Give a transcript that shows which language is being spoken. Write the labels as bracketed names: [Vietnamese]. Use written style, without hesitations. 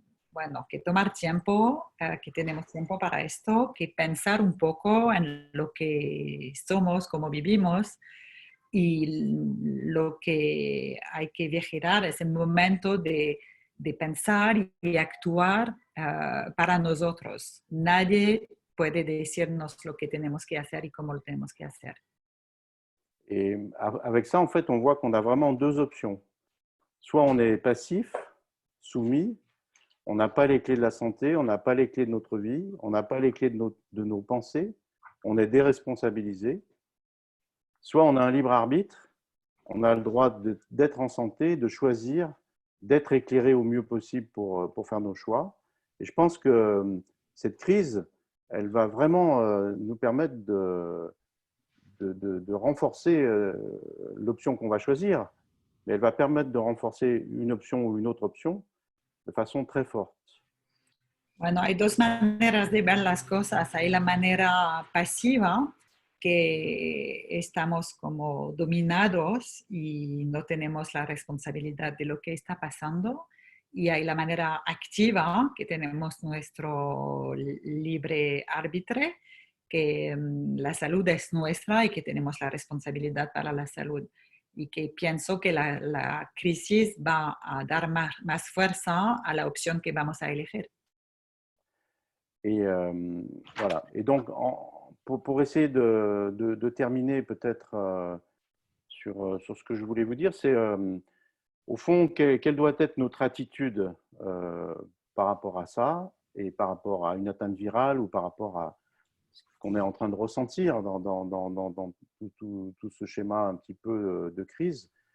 [Spanish] bueno, que tomar tiempo, que tenemos tiempo para esto, que pensar un poco en lo que somos, cómo vivimos y lo que hay que vigilar es el momento de pensar y actuar para nosotros. Nadie puede decirnos lo que tenemos que hacer y cómo lo tenemos que hacer. [French] Et avec ça, en fait, on voit qu'on a vraiment deux options. Soit on est passif, soumis, on n'a pas les clés de la santé, on n'a pas les clés de notre vie, on n'a pas les clés de nos pensées, on est déresponsabilisé. Soit on a un libre arbitre, on a le droit d'être en santé, de choisir, d'être éclairé au mieux possible pour faire nos choix. Et je pense que cette crise, elle va vraiment nous permettre de renforcer l'option qu'on va choisir, mais elle va permettre de renforcer une option ou une autre option de façon très forte. [Spanish] Bueno, hay dos maneras de ver las cosas. Hay la manera pasiva, que estamos como dominados y no tenemos la responsabilidad de lo que está pasando. Y hay la manera activa, que tenemos nuestro libre arbitre, que la salud es nuestra y que tenemos la responsabilidad para la salud. Y que pienso que la crisis va a dar más fuerza a la opción que vamos a elegir. [French] Et voilà. Et donc, pour essayer de terminer peut-être sur ce que je voulais vous dire, c'est au fond, quelle doit être notre attitude par rapport à ça et par rapport à une atteinte virale ou par rapport à ce qu'on est en train de ressentir dans tout ce schéma un petit peu de crise.